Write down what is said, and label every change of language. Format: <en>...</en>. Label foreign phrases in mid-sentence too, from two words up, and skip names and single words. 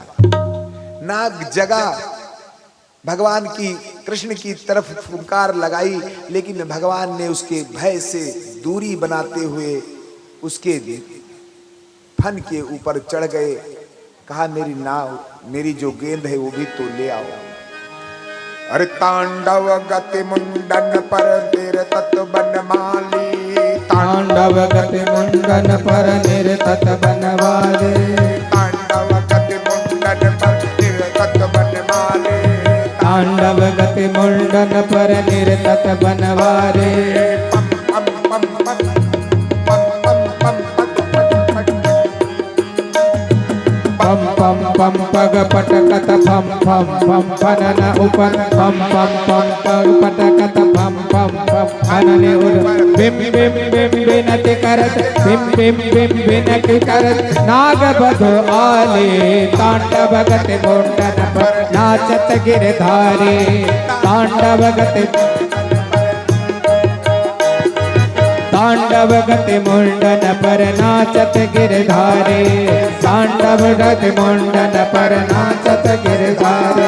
<hi>नाग जगा, भगवान की कृष्ण की तरफ फुंकार लगाई, लेकिन भगवान ने उसके भय से दूरी बनाते हुए उसके फन के ऊपर चढ़ गए। कहा मेरी नाव, मेरी जो गेंद है वो भी तो ले आओ।</hi> <bra>अरे तांडव गति मुंडन पर निरतत बनमाली, तांडव गति मुंडन पर निरतत बनवाले, तांडव गति मुंडन पर निरतत बनमाली, तांडव गति मुंडन पर निरतत बनवाले। पम पम पम पग पटकत पम पम पम फनन ऊपर पम पम पम पग पटकत पम पम पम फनन ऊपर बिम बिम बिम बिनति करत बिम बिम बिम बिनति करत नाग बधो आले। तांडव गति मुंडन पर नाचत गिरधारी, तांडव गति तांडव गति मुंडन पर नाचत गिरधारे, तांडव गति मुंडन पर नाचत गिरधारे।</bra>